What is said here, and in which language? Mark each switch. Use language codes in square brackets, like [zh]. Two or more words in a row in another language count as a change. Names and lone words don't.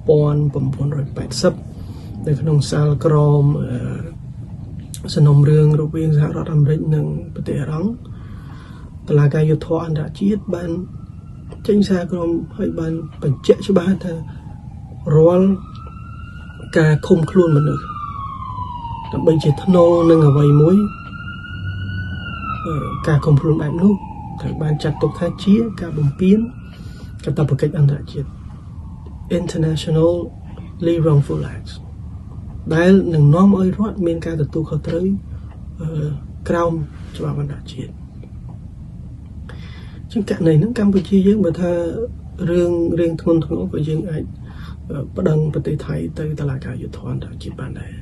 [km] 1980 នៅក្នុងសាលក្រមសំណុំរឿងរវាងសហរដ្ឋអាមេរិកនិងប្រទេសអារ៉ង់តុលាការយុត្តិធម៌អន្តរជាតិបានចេញសារក្រមឲ្យបានបញ្ជាក់ច្បាស់ថារាល់ការឃុំខ្លួនមនុស្សដើម្បីជាថ្នូរនឹងអ្វីមួយ ការឃុំខ្លួនបែបនោះត្រូវបានចាត់ទុកថាជាការបំពានកាតព្វកិច្ចអន្តរជាតិ [en] internationally wrongful acts [km] ដែលនឹងនាំឲ្យរដ្ឋមានការទទួលខុសត្រូវក្រោមច្បាប់អន្តរជាតិ ជាងករណីហ្នឹងកម្ពុជាយើងបើថារឿងធ្ងន់ធ្ងរក៏យើងអាចប្តឹងប្រទេសថៃទៅតុលាការយុត្តិធម៌អន្តរជាតិបានដែរ